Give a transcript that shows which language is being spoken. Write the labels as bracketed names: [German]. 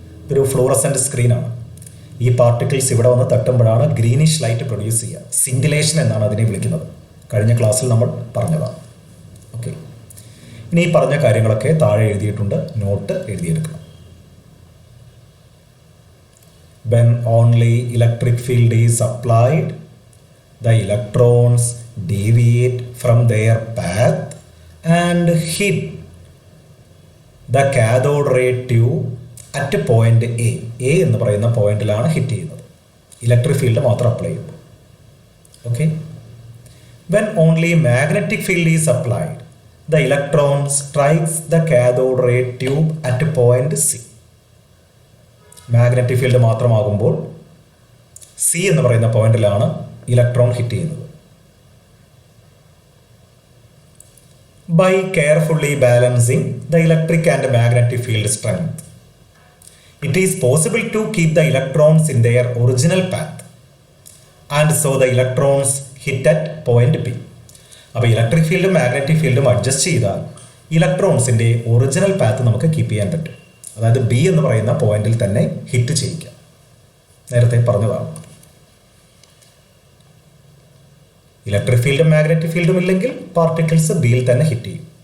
[Malayalam] ഒരു ഫ്ലൂറസെൻ്റ് സ്ക്രീനാണ്. ഈ പാർട്ടിക്കിൾസ് ഇവിടെ വന്ന് തട്ടുമ്പോഴാണ് ഗ്രീനിഷ് ലൈറ്റ് പ്രൊഡ്യൂസ് ചെയ്യുക. സിൻഡിലേഷൻ എന്നാണ് അതിനെ വിളിക്കുന്നത്. കഴിഞ്ഞ ക്ലാസ്സിൽ നമ്മൾ പറഞ്ഞതാണ്. ഓക്കെ. ഇനി ഈ പറഞ്ഞ കാര്യങ്ങളൊക്കെ താഴെ എഴുതിയിട്ടുണ്ട്, not എഴുതിയെടുക്കണം. [English] When only electric field is applied, the electrons deviate from their path and hit the cathode ray tube at point A. [Malayalam] A എന്ന് പറയുന്ന പോയിന്റിലാണ് ഹിറ്റ് ചെയ്യുന്നത്, ഇലക്ട്രിക് ഫീൽഡ് മാത്രം അപ്ലൈ ചെയ്യുമ്പോൾ. Okay. [English] When only magnetic field is applied, the electron strikes the cathode ray tube at point C. [Malayalam] Magnetic field മാത്രമാകുമ്പോൾ C എന്ന് പറയുന്ന പോയിന്റിലാണ് electron hit ചെയ്യുന്നത്. [English] by carefully balancing the electric and magnetic field strength. It is possible to keep the electrons in their original path and so the electrons hit at point B. [Malayalam] അപ്പോൾ electric ഫീൽഡും magnetic ഫീൽഡും adjust ചെയ്താൽ ഇലക്ട്രോൺസിൻ്റെ original path നമുക്ക് keep ചെയ്യാൻ പറ്റും. അതായത് B എന്ന് പറയുന്ന പോയിന്റിൽ തന്നെ ഹിറ്റ് ചെയ്യിക്കാം. നേരത്തെ പറഞ്ഞതാണ്. ഇലക്ട്രിക് ഫീൽഡും മാഗ്നറ്റിക് ഫീൽഡും ഇല്ലെങ്കിൽ പാർട്ടിക്കിൾസ് ബിയിൽ തന്നെ ഹിറ്റ് ചെയ്യും.